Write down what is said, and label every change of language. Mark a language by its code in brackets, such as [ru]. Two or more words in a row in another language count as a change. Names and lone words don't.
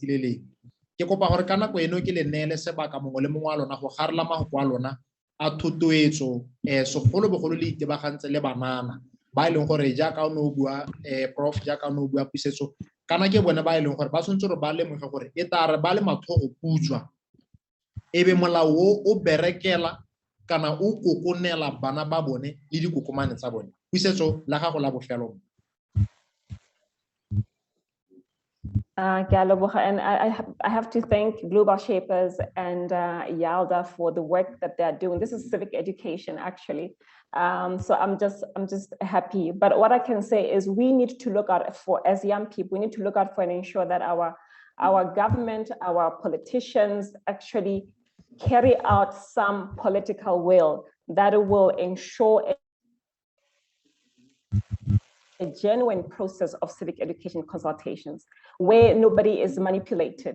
[tn] le leng ke kopa gore ka nako eno ke le neele sebaka mongwe le mongwe wa lona go garela mahoko a lona a thotloetso segolobogolo le itebagantse le banana ba e leng gore jaaka o ne o bua Prof jaaka o ne o bua Pusetso kana ke bone ba e leng gore ba tshwanetse gore ba lemoge gore e tla re ba le mathogo putswa ebe molao o berekela kana o kokonela bana ba bone le dikokomane tsa bone Pusetso la gago la bofelo [en] And I have to thank Global Shapers and YALDA for the work that they're doing. This is civic education, actually. So I'm just happy. But what I can say is we need to look out for, as young people, we need to look out for and ensure that our government, our politicians actually carry out some political will that will ensure a genuine process of civic education consultations where nobody is manipulated.